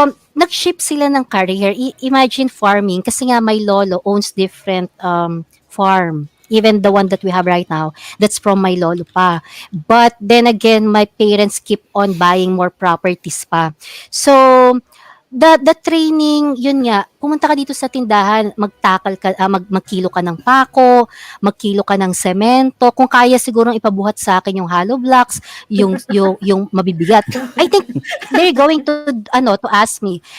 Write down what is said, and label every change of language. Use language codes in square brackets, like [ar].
[en] Nag-shift sila ng career. Imagine farming, kasi nga my lolo owns different farm. Even the one that we have right now, that's from my lolo pa. But then again, my parents keep on buying more properties pa. [tl] So, the training, yun nga, pumunta ka dito sa tindahan, magtakal ka, magkilo ka ng pako, magkilo ka ng semento, kung kaya siguro ipabuhat sa akin yung hollow blocks, yung mabibigat. [en] I think they're going to ask me.